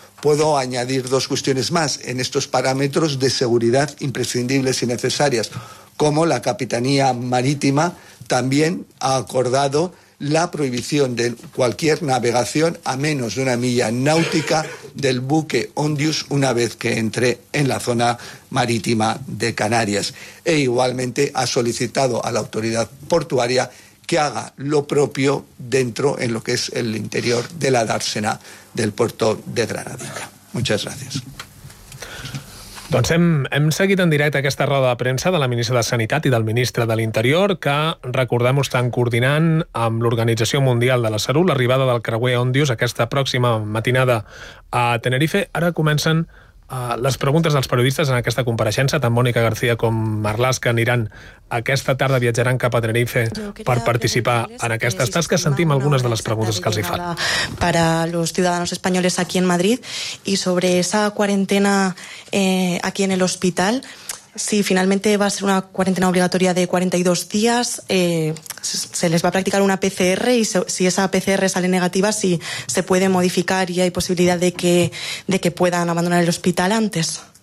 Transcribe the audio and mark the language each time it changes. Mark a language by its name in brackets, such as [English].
[Spanish] Puedo añadir dos cuestiones más en estos parámetros de seguridad imprescindibles y necesarias, como la Capitanía Marítima también ha acordado la prohibición de cualquier navegación a menos de una milla náutica del buque Ondius una vez que entre en la zona marítima de Canarias. E igualmente ha solicitado a la autoridad portuaria que haga lo propio dentro, en lo que es el interior de la dársena del puerto de Granadilla. Muchas gracias. [Catalan] Doncs hem seguit en directe aquesta roda de premsa de la ministra de Sanitat i del ministre de l'Interior, que recordem-ho estan coordinant amb l'Organització Mundial de la Salut l'arribada del creuer Ondius aquesta pròxima matinada a Tenerife. Ara comencen les preguntes dels periodistes en aquesta compareixença. Tant Mònica García com Marlaska aniran aquesta tarda, viatjaran cap a Tenerife per participar en aquestes tasques. Sentim algunes de les preguntes que els hi fan. [Spanish] Para los ciudadanos españoles aquí en Madrid y sobre esa cuarentena aquí en el hospital, si finalmente va a ser una cuarentena obligatoria de 42 días, se les va a practicar una PCR y si esa PCR sale negativa, si se puede modificar y hay posibilidad de que puedan abandonar el hospital antes.